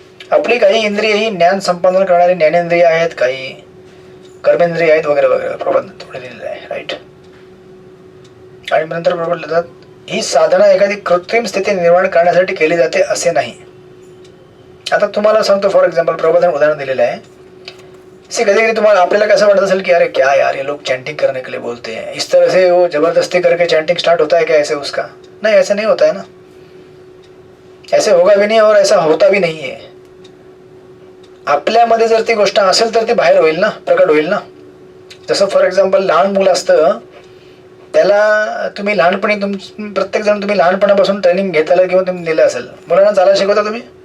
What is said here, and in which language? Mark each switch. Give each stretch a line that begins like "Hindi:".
Marathi: आपली काही इंद्रिय ही ज्ञान संपादन करणारी ज्ञानेंद्रिय आहेत, काही कर्मेंद्रिय आहेत, वगैरे वगैरे प्रभुपाद थोडे लिहिलेले आहे. राईट. आणि नंतर प्रभुपाद लिहितात, ही साधना एखादी कृत्रिम स्थिती निर्माण करण्यासाठी केली जाते असे नाही. आता तुम्हाला सांगतो, फॉर एक्झाम्पल प्रभुपादाने उदाहरण दिलेलं आहे. कधी कधी तुम्हाला आपल्याला कसं वाटत असेल की
Hindi: अरे क्या यार ये लोग चैंटिंग करने के लिए बोलते हैं, इस तरह से वो जबरदस्ती करके चैंटिंग स्टार्ट होता है क्या ऐसे उसका? नहीं, ऐसे नहीं होता है ना, ऐसे होगा भी नहीं और ऐसा होता भी नहीं है.
Marathi: आपल्यामध्ये जर ती गोष्ट असेल तर ती बाहेर होईल ना, प्रकट होईल ना. जसं फॉर एक्झाम्पल लहान मुलं असतं, त्याला तुम्ही लहानपणी प्रत्येक जण तुम्ही लहानपणापासून ट्रेनिंग घेताला किंवा तुम्ही दिलं असेल. मुलांना चालायला शिकवता तुम्ही?